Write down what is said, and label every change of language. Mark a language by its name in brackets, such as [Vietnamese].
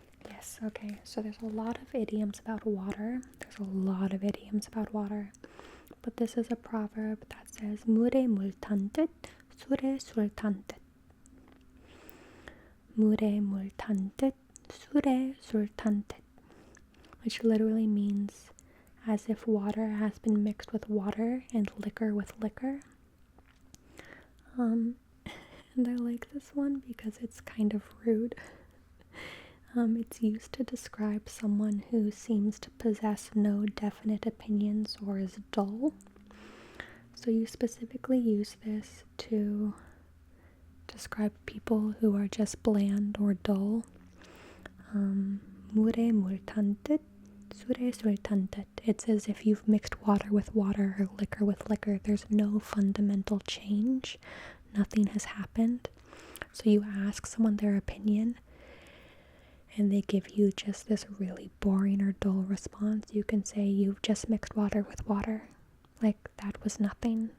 [English] Yes, okay, so there's a lot of idioms about water. There's a lot of idioms about water. But this is a proverb that says [Korean] 물에 물 탄 듯, 술에 술 탄 듯. 물에 물 탄 듯, 술에 술 탄 듯. [English] Which literally means as if water has been mixed with water and liquor with liquor. And I like this one because it's kind of rude. It's used to describe someone who seems to possess no definite opinions or is dull. So you specifically use this to describe people who are just bland or dull. [Korean] 물에 물 탄 듯, 술에 술 탄 듯. [English] It's as if you've mixed water with water or liquor with liquor. There's no fundamental change. Nothing has happened. So you ask someone their opinion and they give you just this really boring or dull response. You can say you've just mixed water with water. Like, that was nothing.